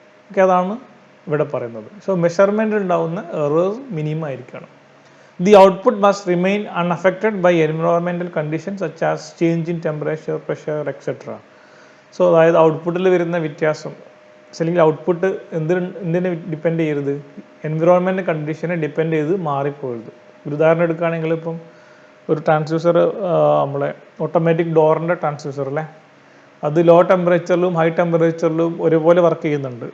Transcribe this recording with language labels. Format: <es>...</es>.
<ml>Okay, അതാണ് ഇവിടെ പറയുന്നത്. സോ മെഷർമെൻറ്റിൽ ഉണ്ടാകുന്ന എറേഴ്സ് മിനിമം ആയിരിക്കണം.</ml> <en>The output must remain unaffected by environmental conditions such as change in temperature, pressure, etc.</en> <ml>So അതായത് ഔട്ട്പുട്ടിൽ വരുന്ന വ്യത്യാസം അല്ലെങ്കിൽ ഔട്ട്പുട്ട് എന്തിനെ ഡിപ്പെൻഡ് ചെയ്യരുത്, എൻവിറോൺമെൻറ്റ് കണ്ടീഷനെ ഡിപ്പെൻഡ് ചെയ്ത് മാറിപ്പോയത്. ഒരു ഉദാഹരണം എടുക്കുകയാണെങ്കിൽ ഇപ്പം ഒരു ട്രാൻസ്ഡ്യൂസർ, നമ്മളെ ഓട്ടോമാറ്റിക് ഡോറിൻ്റെ ട്രാൻസ്ഡ്യൂസർ അല്ലേ, അത് ലോ ടെമ്പറേച്ചറിലും ഹൈ ടെമ്പറേച്ചറിലും ഒരുപോലെ വർക്ക് ചെയ്യുന്നുണ്ട്.</ml>